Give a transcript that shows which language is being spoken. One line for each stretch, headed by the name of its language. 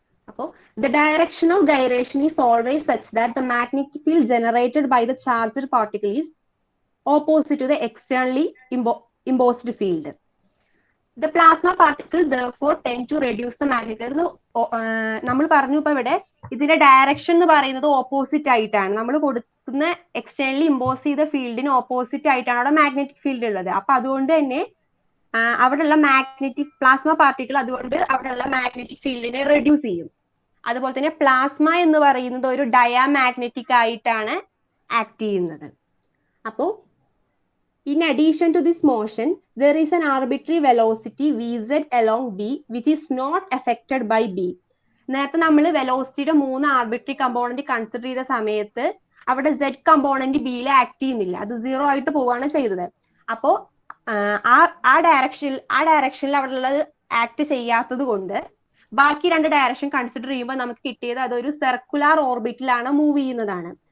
English: അപ്പോൾ the direction of gyration is always such that the magnetic field generated by the charged particle is opposite to the externally imposed field. The plasma particles therefore tend to reduce the magnetic.
Malayalam: നമ്മൾ പറഞ്ഞു ഇപ്പൊ ഇവിടെ ഇതിന്റെ direction എന്ന് പറയുന്നത് opposite ആയിട്ടാണ്. നമ്മൾ കൊടുക്കുന്ന എക്സ്റ്റേണലി ഇമ്പോസ് ചെയ്ത ഫീൽഡിന് ഓപ്പോസിറ്റ് ആയിട്ടാണ് അവിടെ മാഗ്നറ്റിക് ഫീൽഡ് ഉള്ളത്. അപ്പൊ അതുകൊണ്ട് തന്നെ അവിടെയുള്ള മാഗ്നറ്റിക് പ്ലാസ്മ പാർട്ടിക്കിൾ അതുകൊണ്ട് അവിടെയുള്ള മാഗ്നറ്റിക് ഫീൽഡിനെ റെഡ്യൂസ് ചെയ്യും. അതുപോലെ തന്നെ പ്ലാസ്മ എന്ന് പറയുന്നത് ഒരു ഡയാമാഗ്നറ്റിക് ആയിട്ടാണ് ആക്ട് ചെയ്യുന്നത്.
English: അപ്പോൾ in addition to this motion, there is an arbitrary velocity vz along b which is not affected by b.
Malayalam: നേരത്തെ നമ്മൾ വെലോസിറ്റിയുടെ 3 ആർബിട്രറി കമ്പോണന്റ് കൺസിഡർ ചെയ്ത സമയത്ത് അവിടെ z കമ്പോണന്റ് ബിയിൽ ആക്ട് ചെയ്യുന്നില്ല, അത് 0 ആയിട്ട് പോവുകയാണ് ചെയ്തത്. അപ്പോൾ ആ ഡയറക്ഷനിൽ അവിടെ ഉള്ളത് ആക്ട് ചെയ്യാത്തത് കൊണ്ട് ബാക്കി 2 ഡയറക്ഷൻ കൺസിഡർ ചെയ്യുമ്പോൾ നമുക്ക് കിട്ടിയത് അതൊരു സർക്കുലർ ഓർബിറ്റിലാണ് മൂവ് ചെയ്യുന്നതാണ്.